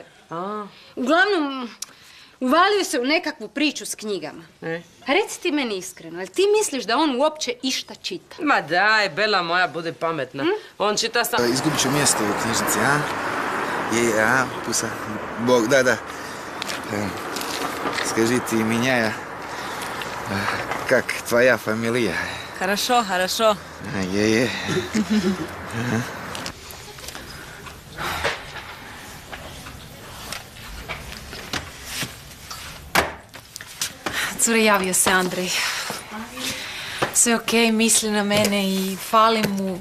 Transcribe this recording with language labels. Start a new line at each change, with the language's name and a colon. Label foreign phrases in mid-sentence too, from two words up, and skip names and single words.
Croatian: Uglavnom, uvalio se u nekakvu priču s knjigama. Reci ti meni iskreno, jel ti misliš da on uopće išta čita? Ma daj, Bela moja, bude pametna. On čita sam... Izgubit ću mjesto u knjižnici, a? Je, pusa. Bog, da.
Russian: Скажи ты, Миняя, как твоя фамилия? Хорошо.
Croatian: Je. Cure, javio se Andrej. Sve okej, misli na mene i falim mu.